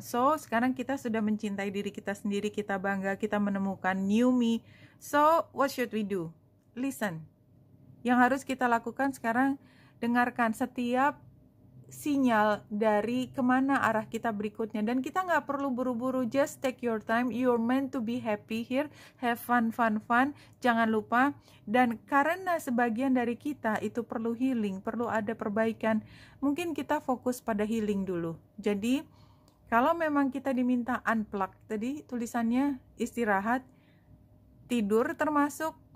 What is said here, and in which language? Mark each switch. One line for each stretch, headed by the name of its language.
Indonesian: So, sekarang kita sudah mencintai diri kita sendiri, kita bangga, kita menemukan new me.
English: So, what should we do? Listen.
Indonesian: Yang harus kita lakukan sekarang, dengarkan setiap sinyal dari kemana arah kita berikutnya. Dan kita nggak perlu buru-buru,
English: just take your time. You're meant to be happy here, have fun.
Indonesian: Jangan lupa. Dan karena sebagian dari kita itu perlu healing, perlu ada perbaikan, mungkin kita fokus pada healing dulu. Jadi kalau memang kita diminta unplug, tadi tulisannya istirahat, tidur, termasuk